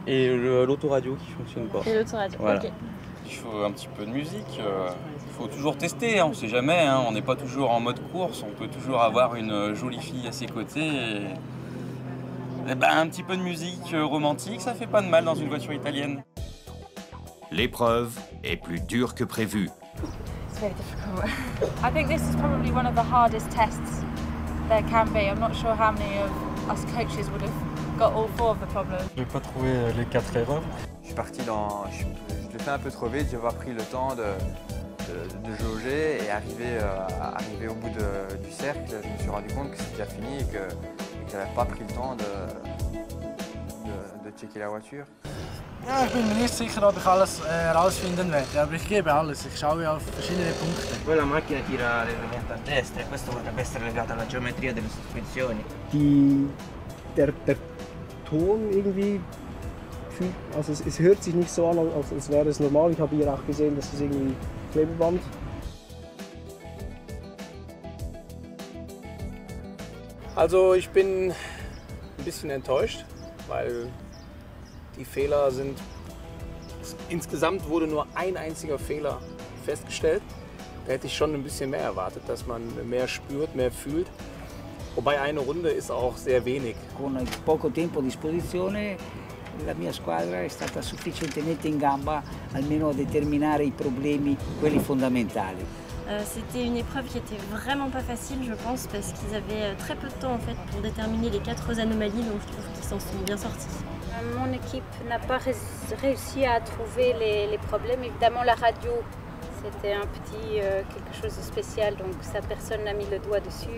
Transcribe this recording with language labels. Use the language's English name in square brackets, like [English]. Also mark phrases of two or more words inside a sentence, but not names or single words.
[French] Et l'autoradio qui fonctionne pas. Et l'autoradio, voilà. ok. Il faut un petit peu de musique, il faut toujours tester, hein, on ne sait jamais, hein, on n'est pas toujours en mode course, on peut toujours avoir une jolie fille à ses côtés. Et ben, un petit peu de musique romantique, ça fait pas de mal dans une voiture italienne. L'épreuve est plus dure que prévu. [English] It's very difficult. I think this is probably one of the hardest tests there can be. I'm not sure how many of us coaches would have got all 4 of the problems. [French] J'ai pas trouvé les 4 erreurs. Je suis parti dans... Je l'ai fait un peu trop vite, j'ai pas pris le temps de jauger et arriver au bout du cercle, je me suis rendu compte que c'était déjà fini et que j'avais pas pris le temps de checker la voiture. [German] Ja, ich bin mir nicht sicher, ob ich alles rausfinden werde, aber ich gebe alles. Ich schaue auf verschiedene Punkte. [Italian] Quella macchina tira leggermente a destra e questo potrebbe essere legato alla geometria delle sospensioni. [German] Der Ton irgendwie, also es hört sich nicht so an, als wäre es normal. Ich habe hier auch gesehen, dass es irgendwie Klebeband. Also ich bin ein bisschen enttäuscht, weil die Fehler sind... Insgesamt wurde nur ein einziger Fehler festgestellt. Da hätte ich schon ein bisschen mehr erwartet, dass man mehr spürt, mehr fühlt. Wobei eine Runde ist auch sehr wenig. [Italian] Con il poco tempo a disposizione la mia squadra è stata sufficientemente in gamba almeno a determinare i problemi, quelli fondamentali. [French] C'était une épreuve qui était vraiment pas facile, je pense, parce qu'ils avaient très peu de temps en fait pour déterminer les 4 anomalies, donc je trouve qu'ils s'en sont bien sortis. Mon équipe n'a pas réussi à trouver les problèmes. Évidemment, la radio, c'était un petit quelque chose de spécial, donc ça, personne n'a mis le doigt dessus.